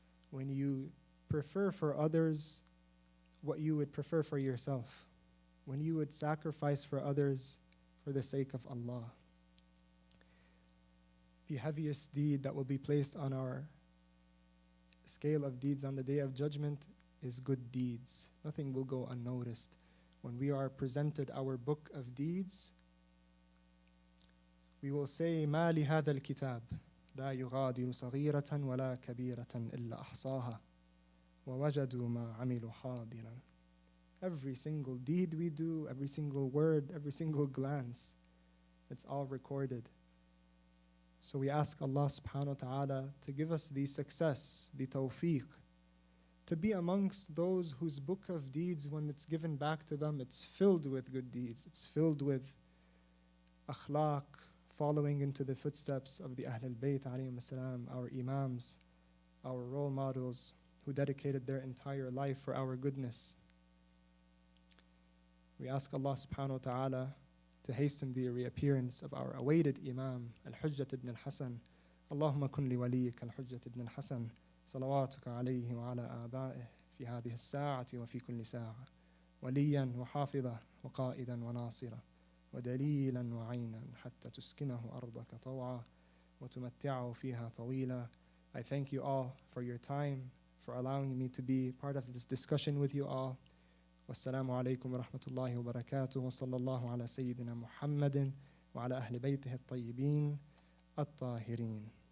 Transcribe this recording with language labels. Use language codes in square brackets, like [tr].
[en] When you prefer for others what you would prefer for yourself. When you would sacrifice for others for the sake of Allah. The heaviest deed that will be placed on our scale of deeds on the Day of Judgment is good deeds. Nothing will go unnoticed. When we are presented our book of deeds, we will say, [ar] ما لهذا الكتاب لا يغادر صغيرة ولا كبيرة إلا أحصاها ووجدوا ما عملوا حاضرا. [en] Every single deed we do, every single word, every single glance, it's all recorded. So we ask Allah subhanahu wa ta'ala to give us the success, the tawfiq, to be amongst those whose book of deeds, when it's given back to them, it's filled with good deeds. It's filled with akhlaq, following into the footsteps of the Ahlul Bayt alayhim salam, our imams, our role models who dedicated their entire life for our goodness. We ask Allah subhanahu wa ta'ala to hasten the reappearance of our awaited Imam, Al-Hujjat ibn al-Hasan. [ar] Allahumma kun li waliyik Al-Hujjat ibn al-Hasan. صلواتك عليه وعلى آبائه في هذه الساعة وفي كل ساعة وليا وحافظا وقائدا وناصرا ودليلا وعينا حتى تسكنه أرضك طوعا وتمتعه فيها طويلا. [en] I thank you all for your time, for allowing me to be part of this discussion with you all. [ar] والسلام عليكم ورحمة الله وبركاته وصلى الله على سيدنا محمد وعلى أهل بيته الطيبين الطاهرين.